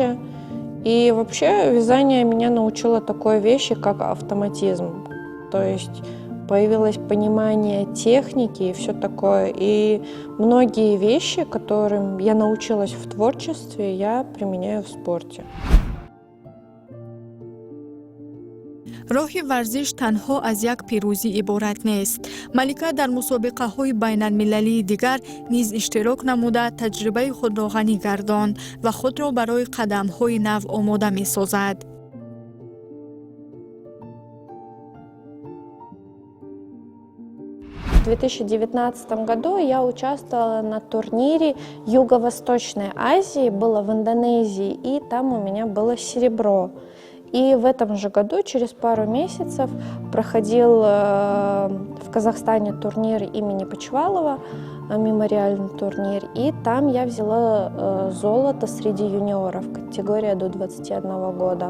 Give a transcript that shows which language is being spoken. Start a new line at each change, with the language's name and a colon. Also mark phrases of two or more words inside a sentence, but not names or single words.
Russian: И вообще вязание меня научило такой вещи, как автоматизм. То есть появилось понимание техники и все такое. И многие вещи, которым я научилась в творчестве, я применяю в спорте.
Tajik: роҳи варзиш танҳо аз як пирӯзӣ иборат нест. малика дар мусобиқаҳои байналмилалии дигар низ иштирок намуда таҷрибаи худро ғанӣ гардонд ва худро барои қадамҳои нав омода месозад.
Russian: В 2019 году я участвовала на турнире Юго-Восточной Азии, было в Индонезии, и там у меня было серебро. И в этом же году, через пару месяцев, проходил в Казахстане турнир имени Почвалова, мемориальный турнир, и там я взяла золото среди юниоров, категория до 21 года.